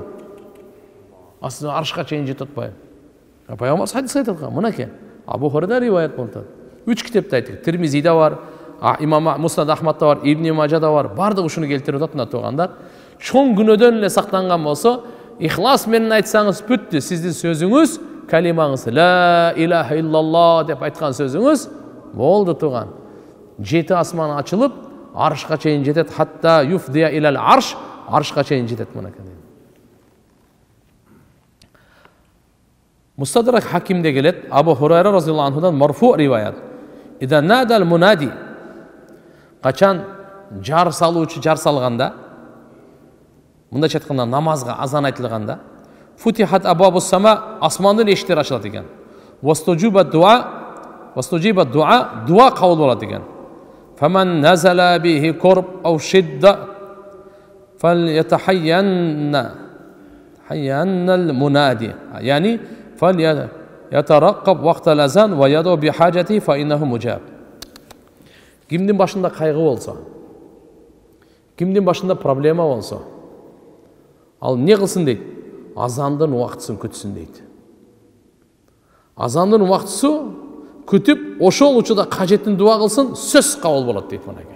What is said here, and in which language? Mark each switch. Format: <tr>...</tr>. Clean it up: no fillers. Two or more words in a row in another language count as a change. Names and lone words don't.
<ky>Аслында аршка чейин жетет атпайбы? Пайгамбар хадис айтат, мынакей. Абу Хурайра риваят болот. 3 китепте айтты. Тирмизиде бар, Имам Муснад Ахмадда бар, Ибн Мажада бар. Бардыгы ушуну келтирип атат мына туугандар. Чоң күнөөдөн эле сактанган болсо, ихлас менен айтсаңыз бүттү. Сиздин сөзүңүз, калимаңыз</ky> <ar>لا إله إلا الله</ar> <ky>деп айткан сөзүңүз болду тууган. Жети асман ачылып, аршка чейин жетет,</ky> <ar>حتى يفضي إلى العرش,</ar> <ky>аршка чейин жетет мынакей. Мустадрак Хакимде келет, Абу Хурайра разыйаллаху анхудан марфу риваят.</ky> <ar>إذا نادى المنادي,</ar> <ky>качан жар салуучу жар салганда, мындайча айтканда намазга азан айтылганда,</ky> <ar>فتحت أبواب السماء,</ar> <ky>асмандын эшиктери ачылат экен.</ky> <ar>واستجيب الدعاء,</ar> <ky>дуа кабыл болот экен.</ky> <ar>فمن نزل به كرب أو شدة فليتحين حين المنادي. Yani فَلْيَتَرَقَّبْ وَقْتَ الْأَذَانِ وَيَدْعُ بِحَاجَتِهِ فَإِنَّهُ مُجَابٌ.</ar> <ky>Кимдин башында кайгы болсо, кимдин башында проблема болсо, ал не кылсын дейт? Азандын убактысын күтсүн дейт. азандын убактысы күтүп ошол учурда кажеттин дуа кылсын, сөз кабыл болот дейт мынакей.</ky>